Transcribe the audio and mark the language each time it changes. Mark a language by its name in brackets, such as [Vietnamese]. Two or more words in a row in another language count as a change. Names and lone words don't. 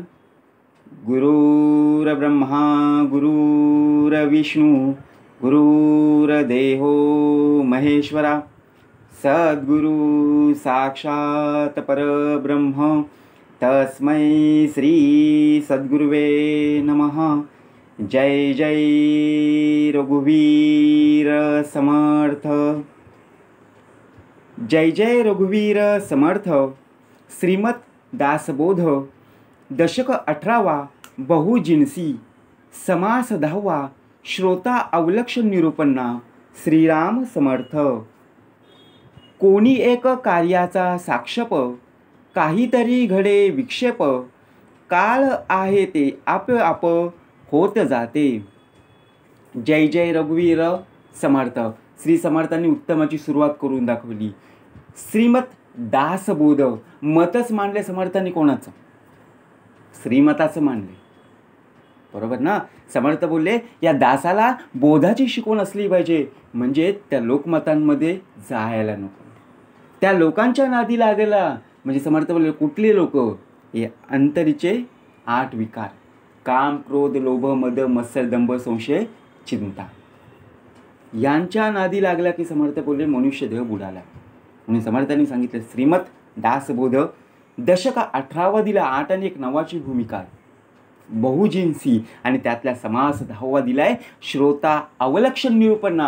[Sanskrit] गुरुर्ब्रह्मा गुरुर्विष्णू गुरुर्देहो महेश्वरा सद्गुरु साक्षात परब्रह्म तस्मै श्री सद्गुरुवे नमः. [Marathi] जय जय रघुवीर समर्थ. जय जय रघुवीर समर्थ. श्रीमद दासबोध दशक 18वा बहुजिन्सी समास 10वा श्रोता अवलक्षण निरूपणा. श्रीराम समर्थ. कोणी एक कार्याचा साक्षप काहीतरी घडे विक्षेप काळ आहे ते आपोआप होत जाते. जय जय रघुवीर समर्थ. श्री समर्थांनी उत्तमाची सुरुवात करून दाखवली. श्रीमत दासबोध मतच मांडले समर्थांनी. कोणाचं? श्रीमताचं मांडले, बरोबर ना. समर्थ बोलले या दासाला बोधाची शिकवण असली पाहिजे, म्हणजे त्या लोकमतांमध्ये जायला नको, त्या लोकांच्या नादी लागेला. म्हणजे समर्थ बोलले कुठले लोक? हे अंतरीचे 8 विकार, काम क्रोध लोभ मद मत्सर दंभ संशय चिंता, यांच्या नादी लागला की समर्थ बोलले मनुष्य देह बुडाला. म्हणून समर्थांनी सांगितलं श्रीमत दासबोध दशक 18वा दिला. 8 आणि 1 9ची भूमिका बहुजिन्सी आणि त्यातल्या समास 10वा दिलाय श्रोता अवलक्षण निरूपणा.